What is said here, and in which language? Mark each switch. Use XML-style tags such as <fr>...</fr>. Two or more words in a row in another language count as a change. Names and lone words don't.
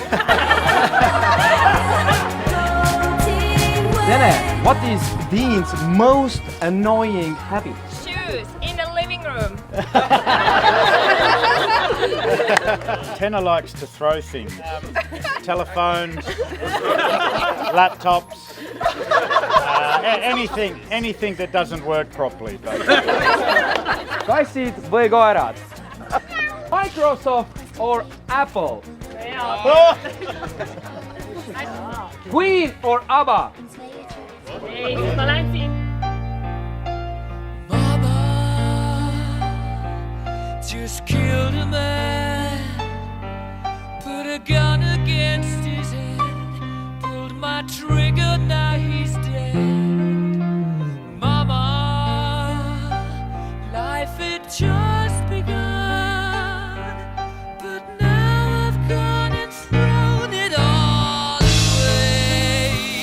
<en>Tene, what is Dean's most annoying habit? Shoes in the living room. Tenna likes to throw things. Telephones, laptops, anything that doesn't work properly.</en> <et>Kassid või koerad?</et> <en>Microsoft or Apple? Queen or ABBA?</en> <et>Ei, mä lähen siin.</et> <en>Just killed a man, put a gun against his head, pulled my trigger, now he's dead. Mama, life had just begun, but now I've gone and thrown it all away.</en>